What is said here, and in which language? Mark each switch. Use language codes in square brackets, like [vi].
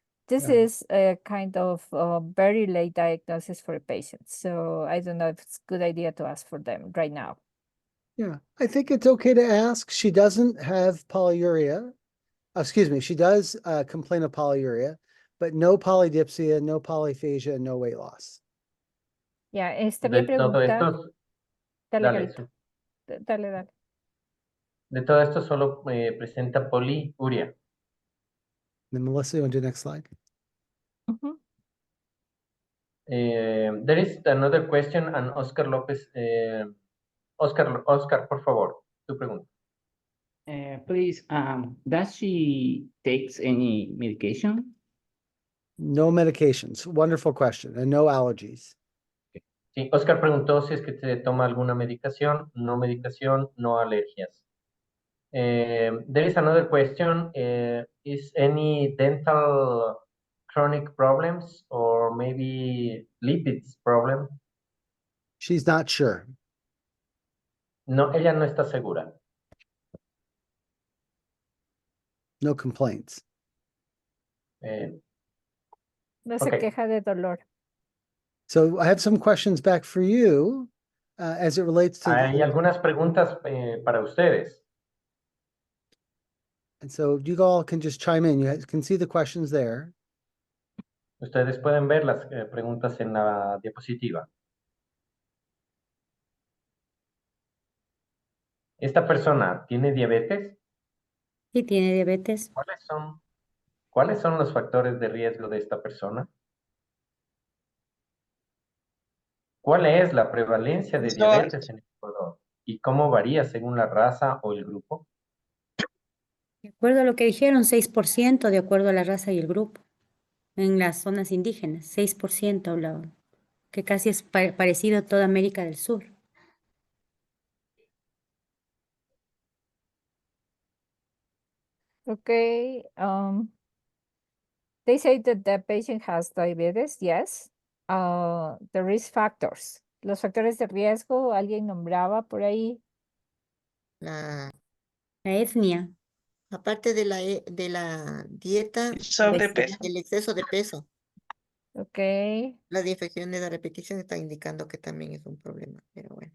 [en] This is a kind of very late diagnosis for a patient. So I don't know if it's a good idea to ask for them right now. Yeah, I think it's okay to ask. She doesn't have polyuria. Excuse me, she does complain of polyuria, but no polydipsia, no polyphagia, no weight loss. [es] Yeah, estaría preguntando. Dale. De todo esto solo presenta poliuria. [en] Then Melissa, you want to do the next slide? There is another question, and Oscar López. [es] Oscar, por favor, tu pregunta. [en] Please, does she takes any medication? No medications. Wonderful question. And no allergies. [es] Sí, Oscar preguntó si es que te toma alguna medicación, no alergias. [en] There is another question. Is any dental chronic problems or maybe lipids problem? She's not sure. [es] No, ella no está segura. [en] No complaints. [es] No se queja de dolor. [en] So I have some questions back for you as it relates to [es] Hay algunas preguntas para ustedes. [en] And so you all can just chime in. You can see the questions there. [es] Ustedes pueden ver las preguntas en la diapositiva. ¿Esta persona tiene diabetes? Sí, tiene diabetes. ¿Cuáles son los factores de riesgo de esta persona? ¿Cuál es la prevalencia de diabetes en Ecuador? ¿Y cómo varía según la raza o el grupo? De acuerdo a lo que dijeron, 6% de acuerdo a la raza y el grupo. En las zonas indígenas, 6% hablaban, que casi es parecido a toda América del Sur. [en] Okay. They say that the patient has diabetes, yes. The risk factors. [es] Los factores de riesgo, alguien nombraba por ahí. La, La etnia, aparte de de la dieta, Sobrepeso. el exceso de peso, [en] Okay. [es] las infecciones de repetición están indicando que también es un problema, pero bueno.